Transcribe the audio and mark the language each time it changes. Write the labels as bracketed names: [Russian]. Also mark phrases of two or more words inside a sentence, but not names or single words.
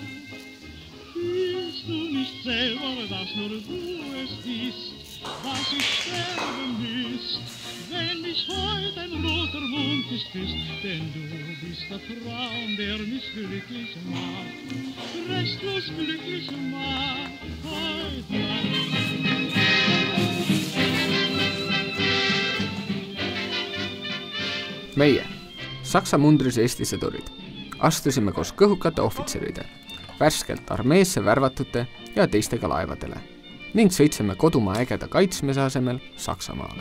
[German] Fühlst du nicht selber, dass nur du es bist, was ich sterben müsst, wenn mich heute ein roter Mund nicht küsst, denn du bist der Traum, der mich glücklich macht, restlos glücklich macht, heute Nacht. [Estonian] Meie, Saksa mundris Eesti sõdurid, astusime koos kõhukate ohvitseride, värskelt armeesse värvatute ja teistega laevadele ning sõitsime kodumaa ägeda kaitsmise asemel Saksamaale.